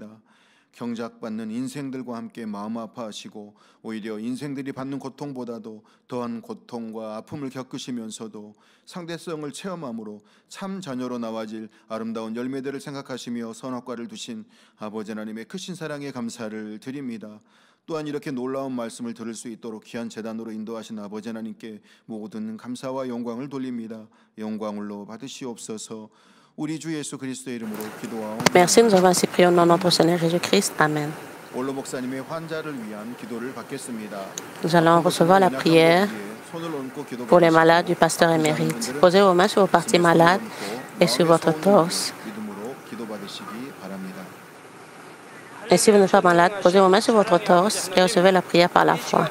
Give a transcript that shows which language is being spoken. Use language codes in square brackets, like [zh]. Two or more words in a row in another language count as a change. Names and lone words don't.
[ko] 경작받는 인생들과 함께 마음 아파하시고 오히려 인생들이 받는 고통보다도 더한 고통과 아픔을 겪으시면서도 상대성을 체험함으로 참 자녀로 나와질 아름다운 열매들을 생각하시며 선악과를 두신 아버지 하나님의 크신 사랑에 감사를 드립니다. 또한 이렇게 놀라운 말씀을 들을 수 있도록 귀한 제단으로 인도하신 아버지 하나님께 모든 감사와 영광을 돌립니다. 영광을로 받으시옵소서. 우리 주 예수 그리스도의 이름으로 기도하옵나이다. [fr] Merci, nous avons ainsi prié au nom de notre Seigneur Jésus-Christ. Amen. [ko] 올로 목사님의 환자를 위한 기도를 받겠습니다. [fr] Nous allons recevoir la prière pour les malades du pasteur émérite. Posez vos mains sur vos parties malades et sur votre torse. Et si vous n'êtes pas malade, posez vos mains sur votre torse et recevez la prière par la foi.